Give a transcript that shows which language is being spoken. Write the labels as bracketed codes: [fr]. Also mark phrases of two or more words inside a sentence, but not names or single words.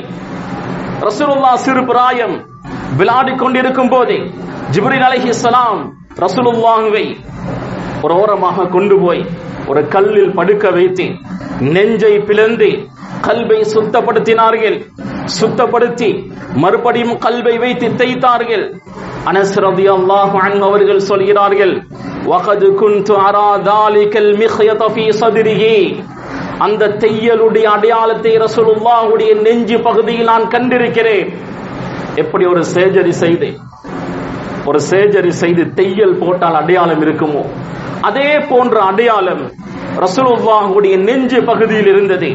[ta] ரசூலுல்லாஹ் சிறு பிராயம் விளையாடிக் கொண்டிருக்கும் போதே ஜிப்ரீல் அலைஹிஸ்ஸலாம் ரசூலுல்லாஹ்வை ஒரு ஓரமாக கொண்டு போய் ஒரு கல்லில் படுக்க வைத்து நெஞ்சை பிளந்து கல்வை சுத்தப்படுத்தினார்கள். சுத்தப்படுத்தி மறுபடியும் கல்வை வைத்து தேய்த்தார்கள். அனஸ் [ar] رضي الله عنه [ta] அவர்கள் சொல்கிறார்கள், [ar] وَقَدْ كُنْتُ أَرَى ذَلِكَ الْمِخْيَطَ فِي صَدْرِهِ [ta] அந்த தையலுடைய அடையாளத்தை ரசூலுல்லாஹுடைய நெஞ்சு பகுதியில் நான் கண்டிருக்கிறேன். எப்படி ஒரு சர்ஜரி செய்து தையல் போட்டால் அடையாளம் இருக்குமோ அதே போன்ற அடையாளம் ரசூலுல்லாஹுடைய நெஞ்சு பகுதியில் இருந்தது.